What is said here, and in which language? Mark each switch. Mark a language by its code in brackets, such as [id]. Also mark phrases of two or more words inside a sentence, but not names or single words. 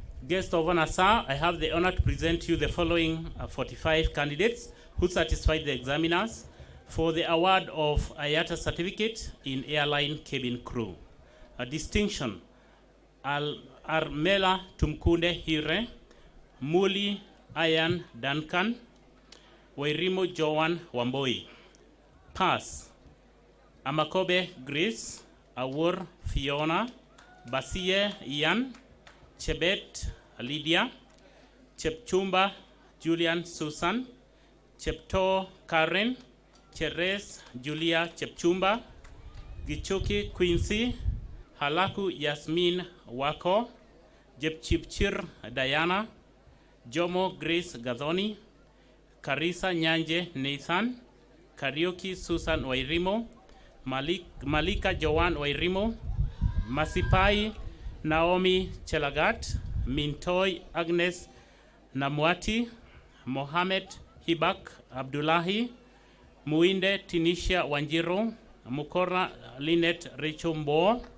[en] Guest of honor, sir, I have the honor to present you the following 45 candidates who satisfied the examiners for the award of IATA certificate in airline cabin crew. A distinction, Armela Tumkunde Hire, Muli Ayan Duncan, Wairimo Joan Wamboi. Pass, Amakobe Grace, Awur Fiona, Basie Ian, Chebet Lydia, Chepchumba Julian Susan, Chepto Karen, Cheres Julia Chepchumba, Gichuki Quincy, Halaku Yasmin Wako, Jepchipchir Diana, Jomo Grace Gadoni, Karisa Nyanje Nathan, Karaoke Susan Wairimo, Malika Joan Wairimo, Masipai Naomi Chelagat, Mintoy Agnes Namwati, Mohamed Hibak Abdullahi, Muinde Tinisha Wanjiro, Mukora Linet Richumbo,